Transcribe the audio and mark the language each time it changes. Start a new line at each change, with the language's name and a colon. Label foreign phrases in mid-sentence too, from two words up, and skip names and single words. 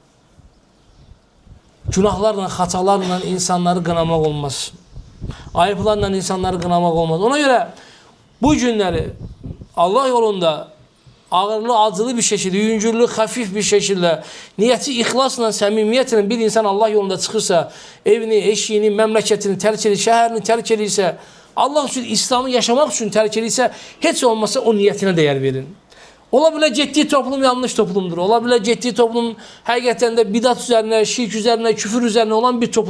Azerbaijani: Günahlarla, hatalarla insanları qınamaq olmaz. Ayıplarla insanları qınamaq olmaz.
Turkish: Ona göre bu günleri Allah yolunda ağırlı, acılı bir şekilde, yüngüllü, hafif bir şekilde, niyeti ihlasla,
Azerbaijani: səmimiyyətlə bir insan Allah yolunda çıxırsa, evini, eşiğini, məmləkətini tərk edir, şəhərini tərk edirsə, Allah üçün, İslamı yaşamak üçün tərk edirsə, heç olmasa o niyyətinə dəyər verin. Ola bilər getdiyi toplum yanlış toplumdur. Ola bilər getdiyi toplum həqiqətən də bidat üzərinə, şirk üzərinə, küfür üzərinə olan bir toplum.